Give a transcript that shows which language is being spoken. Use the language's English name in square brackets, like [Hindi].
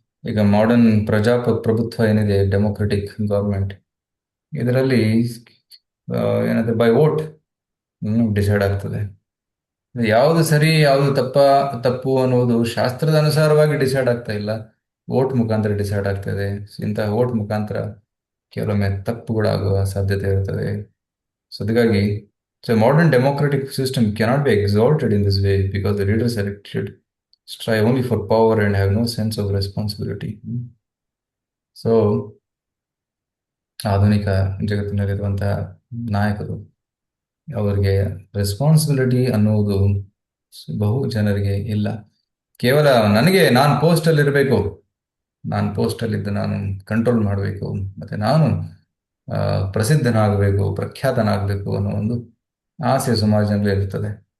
[Kannada] ಈಗ ಮಾಡರ್ನ್ ಪ್ರಭುತ್ವ ಏನಿದೆ, ಡೆಮೊಕ್ರೆಟಿಕ್ ಗೌರ್ಮೆಂಟ್, ಇದರಲ್ಲಿ ಏನಾದ್ರೆ ಬೈ ವೋಟ್ ಡಿಸೈಡ್ ಆಗ್ತದೆ. ಯಾವುದು ಸರಿ ಯಾವುದು ತಪ್ಪು ಅನ್ನೋದು ಶಾಸ್ತ್ರದ ಅನುಸಾರವಾಗಿ ಡಿಸೈಡ್ ಆಗ್ತಾ ಇಲ್ಲ, ವೋಟ್ ಮುಖಾಂತರ ಡಿಸೈಡ್ ಆಗ್ತದೆ. ಇಂತಹ ವೋಟ್ ಮುಖಾಂತರ ಕೆಲವೊಮ್ಮೆ ತಪ್ಪುಗಳಾಗುವ ಸಾಧ್ಯತೆ ಇರ್ತದೆ. ಸೊ ಅದಕ್ಕಾಗಿ [English] modern democratic system cannot be exalted in this way because the leaders elected strive only for power and have no sense of responsibility. [Kannada] So ಆಧುನಿಕ ಜಗತ್ತಿನಲ್ಲಿರುವಂತಹ ನಾಯಕರು, ಅವರಿಗೆ ರೆಸ್ಪಾನ್ಸಿಬಿಲಿಟಿ ಅನ್ನುವುದು ಬಹು ಜನರಿಗೆ ಇಲ್ಲ. ಕೇವಲ ನಾನು ಪೋಸ್ಟಲ್ಲಿ ಇರಬೇಕು, ನಾನು ಪೋಸ್ಟಲ್ಲಿದ್ದು ನಾನು ಕಂಟ್ರೋಲ್ ಮಾಡಬೇಕು, ಮತ್ತು ನಾನು ಪ್ರಸಿದ್ಧನಾಗಬೇಕು, ಪ್ರಖ್ಯಾತನಾಗಬೇಕು ಅನ್ನೋ ಒಂದು ಆಸೆ ಸಮಾಜದಲ್ಲಿ ಇರುತ್ತದೆ.